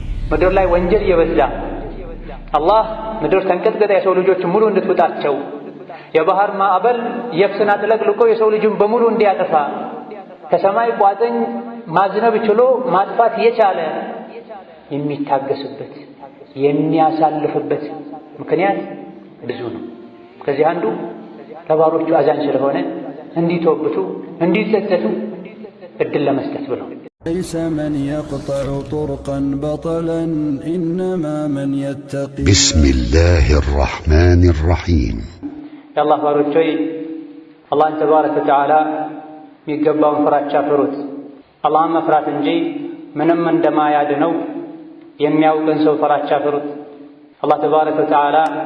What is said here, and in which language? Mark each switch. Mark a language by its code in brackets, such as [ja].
[am] ምድር ላይ ወንጀል እየበዛ አላህ ምድር ተንቀጥቅጣ የሰው ልጆች ሙሉ እንድትውጣቸው የባህር ማዕበል የብስን አጥለቅልቆ የሰው ልጅን በሙሉ እንዲያጠፋ ከሰማይ ቋጥኝ ማዝነብ ችሎ ማጥፋት የቻለ የሚታገስበት የሚያሳልፍበት ምክንያት ብዙ ነው። ከዚህ አንዱ ለባሮቹ አዛኝ ስለሆነ እንዲተወብቱ እንዲጸጸቱ እድል ለመስጠት ብለው [ar] ليس من يقطع طرقا بطلا إنما من يتقي بسم الله الرحمن الرحيم يا الله باروچوي الله تبارك وتعالى [am] የሚገባውን ፍራቻ ፍሩት። አላህን መፍራት እንጂ ምንም እንደማያድነው የሚያውቅን ሰው ፍራቻ ፍሩት። አላህ ተባረከ ወተዓላ